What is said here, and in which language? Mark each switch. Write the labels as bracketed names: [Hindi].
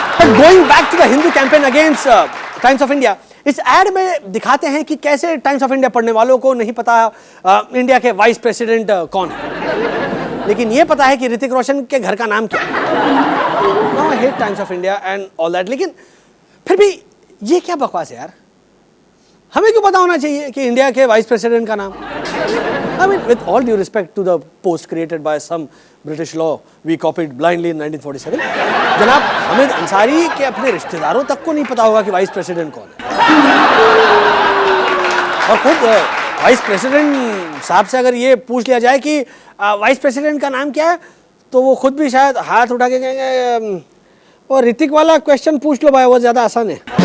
[English] going back to the Hindu campaign against Times of India, [Hindi] इस add में दिखाते हैं कि कैसे टाइम्स ऑफ इंडिया पढ़ने वालों को नहीं पता इंडिया के वाइस प्रेसिडेंट कौन है, लेकिन ये पता है कि ऋतिक रोशन के घर का नाम क्या है। [English] no I hate Times of India and all that, [Hindi] लेकिन फिर भी ये क्या बकवास है यार। हमें क्यों पता होना चाहिए कि इंडिया के वाइस प्रेसिडेंट का नाम। [English] I mean, with all due respect to the post created by some British law we copied blindly in 1947, [Hindi] जनाब हामिद अंसारी के अपने रिश्तेदारों तक को नहीं पता होगा कि वाइस प्रेसिडेंट कौन है। और खुद वाइस प्रेसिडेंट साहब से अगर ये पूछ लिया जाए कि वाइस प्रेसिडेंट का नाम क्या है तो वो खुद भी शायद हाथ उठा के कहेंगे और ऋतिक वाला क्वेश्चन पूछ लो भाई, वो ज्यादा आसान है।